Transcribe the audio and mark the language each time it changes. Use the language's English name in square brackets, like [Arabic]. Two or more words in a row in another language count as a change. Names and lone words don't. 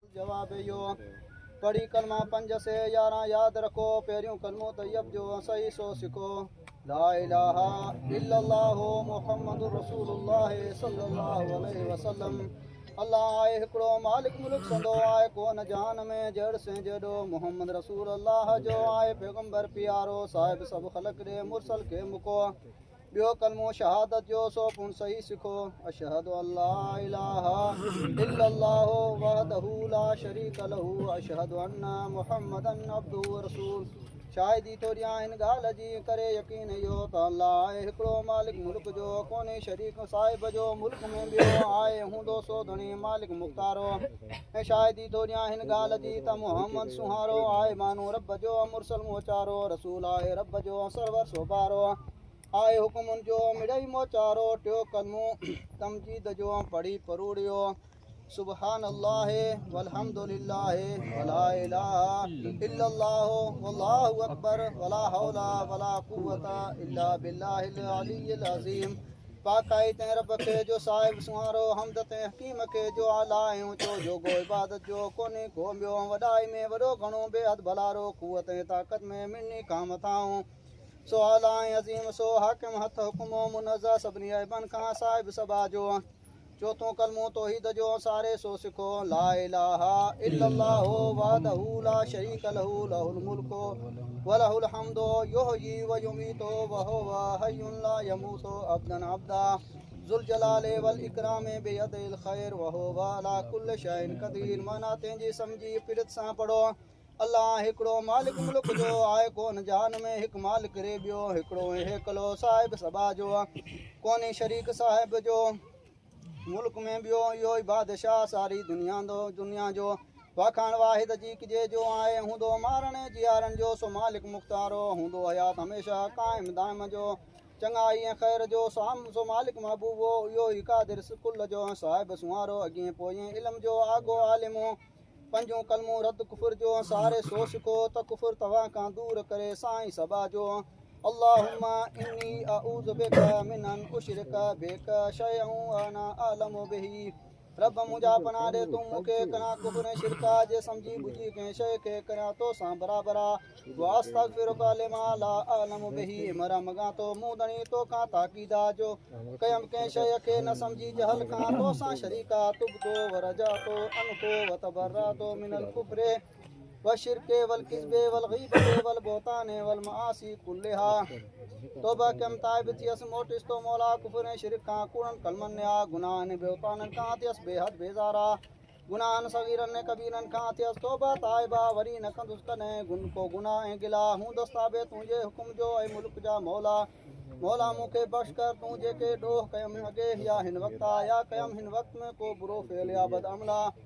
[Sindhi] जवाब यो पढ़ी कलमा 5 से 11 याद रखो पहिरियों कलमो तैयब जो सही सो सिखो [Arabic] لا إله إلا الله محمد رسول الله صلى الله عليه وسلم [Sindhi] अल्लाह आहे हिकिड़ो मालिक मुल्क संदो आहे कोन जहान में जड़ से जड़ो मोहम्मद रसूल अल्लाह जो आहे पैगंबर प्यारो साहिब सब ख़लक ॾे मुरसल खे मुको ॿियो कलमो शहादत जो सो पुण सही सिखो [Arabic] أشهد أن لا إله إلا الله وحده لا شريك له أشهد أن محمدا عبده و رسول [Sindhi] शाहिदी तोरियां हिन ॻाल्हि जी करे यकीन इहो त अल्लाह आहे हिकिड़ो मालिक मुल्क जो कोन्हे शरीक साहिब जो मुल्क में ॿियो आहे हूंदो सो धणी मालिक मुख़्तारो ऐं शाहिदी तोरियां हिन ॻाल्हि जी त मुहम्मद सुहारो आहे मानो रब जो मुरसल मोचारो रसूल आहे रब जो सरवर सोबारो आए हुकुम जो मिड़ई मोचारो टियो कलमो तमजीद जो पढ़ी परूड़ियो [Arabic] سبحان الله والحمد لله ولا إله إلا الله والله أكبر ولا حول ولا قوة إلا بالله العلي العظيم [Sindhi] पाकाई ते रब खे जो साहिब सुहारो हमद ते हकीम खे जो आला ऐं ऊचो जोगो इबादत जो कोन्हे को ॿियो वॾाई में वॾो घणो बेहद भलारो कुवत ऐं ताक़त में मिनी काम थाऊं सो आला ऐं अज़ीम सो हाकिम हथ हुकुमो मुनज़्ज़ह सभिनी अइबन खां साहिब सबा जो चौथों कलमो तौहीद जो सारे सो सिखो [Arabic] لا إله إلا الله وحده لا شريك له له الملك و له الحمد يحيي و يميت و هو حي لا يموت أبدا أبدا ذو الجلال والإكرام بيده الخير و هو على كل شيء قدير [Sindhi] माना तंहिंजी सम्झी पिरत सां पढ़ो अल्लाह हिकिड़ो मालिक मुल्क जो आहे कोन जहान में हिकु मालिक रे ॿियो हिकिड़ो हेकलो साहिब सबा जो कोन्हे शरीक साहिब जो मुल्क में ॿियो इहो ई बादशाह सारी दुनिया जो वाखाण वाहिद जी किजे जो आहे हूंदो मारण जियारनि जो सो मालिक मुख़्तारो हूंदो हयात हमेशह क़ाइम दाइम जो चङाई ऐं ख़ैर जो साम सो मालिक महबूबो इहो ई कादिर कुल जो साहिब सुहारो अॻिए पोइ इल्म जो आगो आलिमो पंजो कलमो रद्द कुफर जो सारे सो सिखो त कुफर तव्हां खां दूर करे साईं सबा जो [Arabic] اللهم إني أعوذ بك من أن أشرك بك شيئا أنا أعلم به [Sindhi] रब मुंहिंजा पनाह ॾे तूं मूंखे कना कुफर ऐं शिरका जे सम्झी बुझी कंहिं शइ खे करियां तोसां बराबरि आहे [Arabic] وأستغفرك لما لا أعلم به [Sindhi] मरा मॻां तो मूं धणी तोखां ताक़ीदा जो कयमि कंहिं शइ खे न सम्झी जहल खां तोसां शरीका [Arabic] تبت و رجعت أنبت و تبرأت من الكفر و الشرك و الكذب و الغيبة و البهتان و المعاصي كلها [Sindhi] तौबा कयमि ताइब थियसि मोटिस तो मौला कुफर ऐं शिरक खां कूड़नि कलमनि या गुनाहनि बेवताननि खां थियसि बेहद बेज़ारा गुनाहनि सगीरनि ऐं कबीरनि खां थियसि तौबा ताइबा वरी न कंदुसि कॾहिं को गुनाह ऐं गिला हूंदुसि ताबे तुंहिंजे हुकुम जो ऐं मुल्क जा मौला मूंखे बख़्श कर तूं जेके ॾोह कयमि अॻे या हिन वक़्तु या कयमि हिन वक़्त में को बुरो फेल या बदअमला